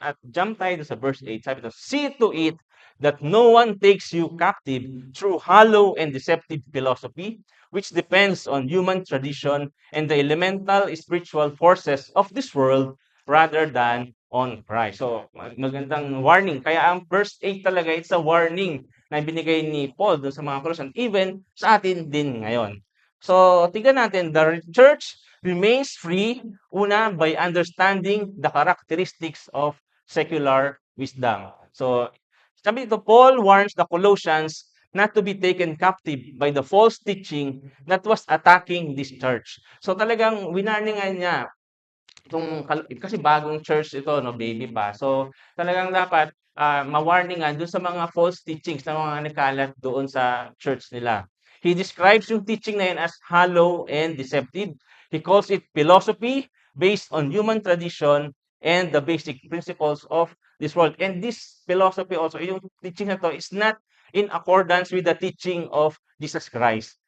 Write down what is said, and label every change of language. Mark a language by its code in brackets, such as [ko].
[tl] At jump tayo sa verse 8. Sabi ito, [en] see to it that no one takes you captive through hollow and deceptive philosophy, which depends on human tradition and the elemental spiritual forces of this world rather than on Christ. [tl] So, magandang warning. Kaya ang verse 8 talaga, [en] it's a warning [tl] na binigay ni Paul dun sa mga Colossians, even sa atin din ngayon. So, tingnan natin, [en] the church remains free, una, by understanding the characteristics of secular wisdom. [tl] So, sabi dito, [en] Paul warns the Colossians not to be taken captive by the false teaching that was attacking this church. [tl] So, talagang winarningan niya kasi bagong church ito, no, baby pa. So, talagang dapat ma-warningan dun sa mga false teachings na mga nakalat doon sa church nila. [en] He describes [tl] yung teaching na yun [en] as hollow and deceptive. He calls it philosophy based on human tradition and the basic principles of this world. And this philosophy also, [tl] yung teaching na to [en] is not in accordance with the teaching of Jesus Christ.